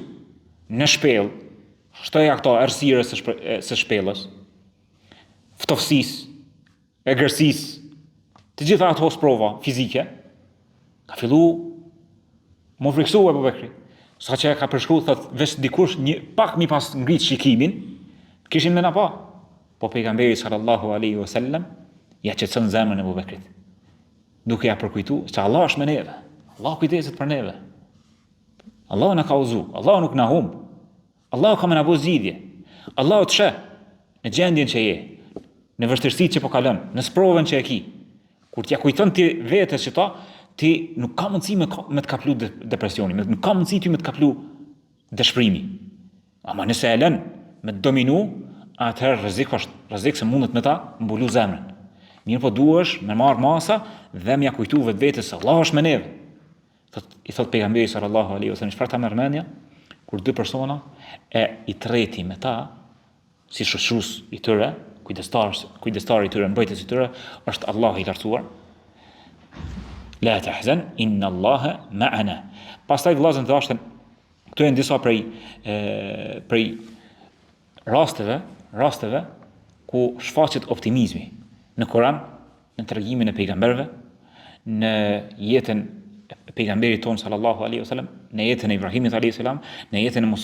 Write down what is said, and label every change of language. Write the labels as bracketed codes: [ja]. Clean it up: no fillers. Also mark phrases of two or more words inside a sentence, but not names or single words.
[sq] Në shpellë, shtoja këto errësirës së shpellës, ftofësisë, egërsisë, të gjitha ato sprova fizike, ka fillu më friksu Abu Bekri. Sa që ka përshkruar thot veç dikush një pak mi pas ngrit shikimin, kishin me na pa. Po pejgamberi [ar] صلى الله عليه وسلم [sq] ja qetson zemrën e Abu Bekrit. Duke ja përkujtu se Allah është me neve. Allah kujdeset për neve. Allah na ka uzu, Allah nuk na humb. Allah ka më na bëu zgjidhje. Allah të sheh në gjendjen që je, në vështirësitë që po kalon, në sprovën që e ki. Kur t'ja kujton ti vetes që ti nuk ka mundësi me të kaplu depresioni, nuk ka mundësi ti me të kaplu dëshprimi. Ama nëse e lën me të dominu, atëherë rrezik se mundet me ta mbulu zemrën. Mirë po duhesh me marr masa dhe me ja kujtu vetes se Allah është me neve. I thot pejgamberi [ar] صلى الله عليه وسلم, [sq] çfarë ta merr mendja kur dy persona I treti me ta si shoqërues I tyre, kujdestari I tyre, mbrojtës I tyre është Allahu I lartësuar. [ar] لا تحزن إن الله معنا. [sq] Pastaj vëllezër të dashur, këtu janë disa prej rasteve ku shfaqet optimizmi në Kur'an, në tregimin e pejgamberëve, në jetën e pejgamberit ton [ar] صلى الله عليه وسلم, [sq] në jetën e Ibrahimit [ar] عليه السلام, [sq] në jetën e